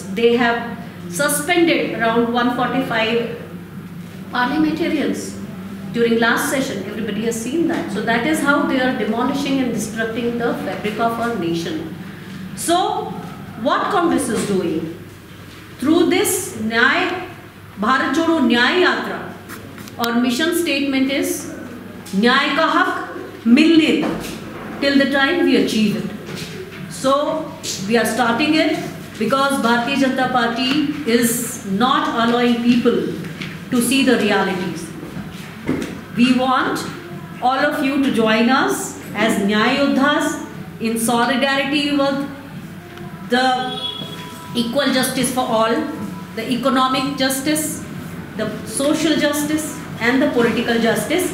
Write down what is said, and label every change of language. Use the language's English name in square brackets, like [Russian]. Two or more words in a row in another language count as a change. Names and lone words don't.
[English] They have suspended around 145 parliamentarians during last session. Everybody has seen that. So that is how they are demolishing and destructing the fabric of our nation. So what Congress is doing through this Bharat Jodo Nyay Yatra, our mission statement is [Hindi] न्याय का हक़ मिलने [English] till the time we achieve it. So we are starting it because Bharatiya Janata Party is not allowing people to see the realities. We want all of you to join us as Nyay Yodhas in solidarity with the equal justice for all, the economic justice, the social justice and the political justice.